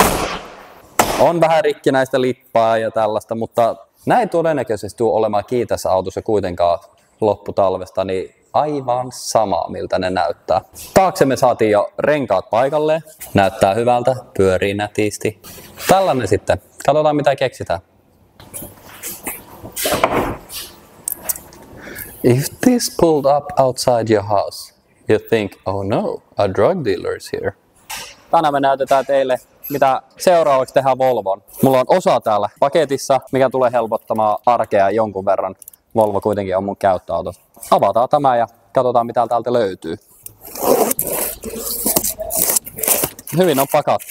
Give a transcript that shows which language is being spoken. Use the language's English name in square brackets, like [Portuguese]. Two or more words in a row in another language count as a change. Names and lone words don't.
[Finnish] On vähän rikkinäistä lippaa ja tällaista, mutta näin todennäköisesti tule olemaan kiitässä autossa kuitenkaan lopputalvesta, niin aivan sama, miltä ne näyttää. Taakse me saatiin jo renkaat paikalleen. Näyttää hyvältä, pyörii nätisti. Tällainen sitten. Katsotaan mitä keksitään. [English] If this pulled up outside your house, you think, oh no, a drug dealer is here. [Finnish] Tänään me näytetään teille, mitä seuraavaksi tehdään Volvon. Mulla on osa täällä paketissa, mikä tulee helpottamaan arkea jonkun verran. Volvo kuitenkin on mun käyttöauto. Avataan tämä ja katsotaan mitä täältä löytyy. Hyvin on pakattu.